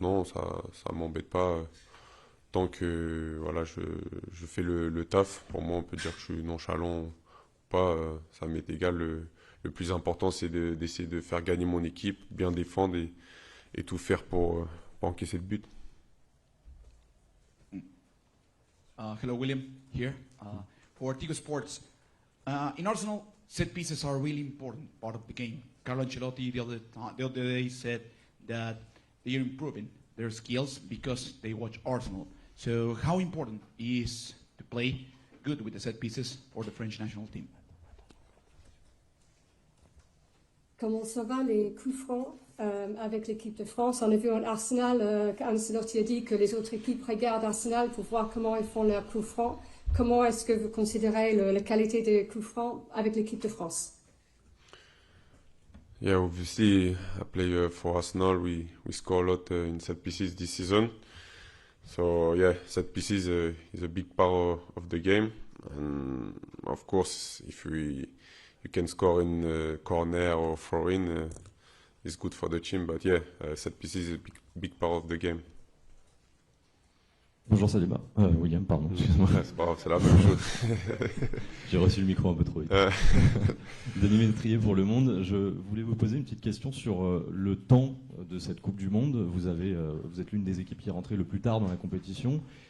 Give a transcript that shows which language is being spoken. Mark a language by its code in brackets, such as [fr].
[fr] Non, ça m'embête pas. Tant que voilà, je fais le taf, pour moi on peut dire que je suis nonchalant ou pas, ça m'est égal. Le plus important c'est d'essayer de faire gagner mon équipe, bien défendre et tout faire pour encaisser le but. [en] Hello William, here for Tigo Sports. In Arsenal, set pieces are a really important part of the game. Carlo Ancelotti the other day said that they are improving their skills because they watch Arsenal. So how important is to play good with the set pieces for the French national team? [fr] Comment ça va les coups francs avec l'équipe de France? On a vu en Arsenal qu'Ancelotti a dit que les autres équipes regardent Arsenal pour voir comment ils font leurs coups francs. Comment est-ce que vous considérez la qualité des coups francs avec l'équipe de France? [en] Yeah, obviously, I play for Arsenal. We score a lot in set pieces this season. So yeah, set pieces is a big part of the game. And of course, if you can score in corner or throw in, it's good for the team. But yeah, set pieces is a big part of the game. [fr] Bonjour Saliba. William, pardon. Ouais, c'est pas grave, c'est la même chose. J'ai reçu le micro un peu trop vite. Denis Ménétrier pour Le Monde. Je voulais vous poser une petite question sur le temps de cette Coupe du Monde. Vous êtes l'une des équipes qui est rentrée le plus tard dans la compétition.